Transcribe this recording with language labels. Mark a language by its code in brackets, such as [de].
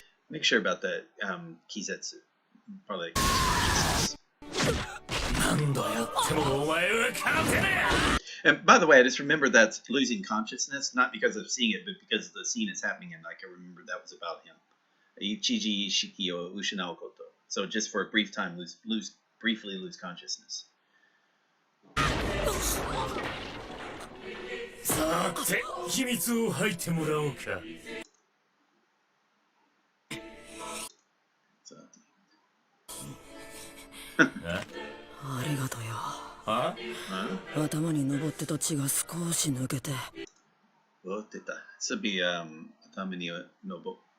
[en] Make sure about that kizetsu. Probably like And by the way, I just remembered that's losing consciousness, not because of seeing it, but because the scene is happening, and like I remember that was about him. [ja] Ichiji shiki o ushinau koto. [en] So just for a brief time, briefly lose consciousness. [ja] さて秘密を吐いてもらおうかありがとうよ。頭に登ってた血が少し抜けて。 [en] This would be Tamini Nobo.